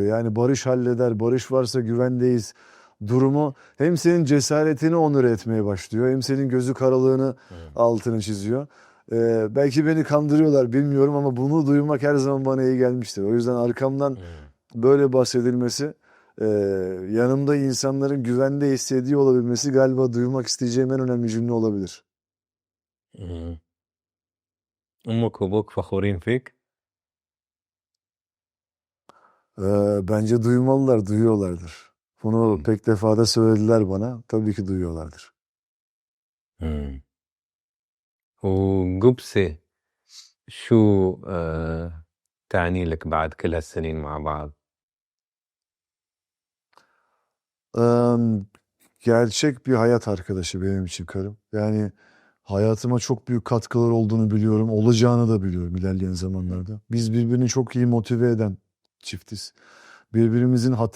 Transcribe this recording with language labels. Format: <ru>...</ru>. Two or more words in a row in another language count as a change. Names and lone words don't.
<tr>Yani barış halleder, barış varsa güvendeyiz durumu hem senin cesaretini onur etmeye başlıyor hem senin gözü karalığını altını çiziyor. Belki beni kandırıyorlar bilmiyorum ama bunu duymak her zaman bana iyi gelmiştir. O yüzden arkamdan böyle bahsedilmesi, yanımda insanların güvende hissediyor olabilmesi galiba duymak isteyeceğim en önemli cümle olabilir.</tr> <ar>أمك وأبوك فخورين فيك؟</ar> <tr>Bence duymalılar, duyuyorlardır. Bunu pek defada söylediler bana. Tabii ki duyuyorlardır.</tr> <ar>وقبسة شو تعني لك بعد كل هالسنين مع بعض؟</ar> <tr>Gerçek bir hayat arkadaşı benim için karım. Yani hayatıma çok büyük katkılar olduğunu biliyorum. Olacağını da biliyorum ilerleyen zamanlarda. Biz birbirini çok iyi motive eden çiftiz.</tr>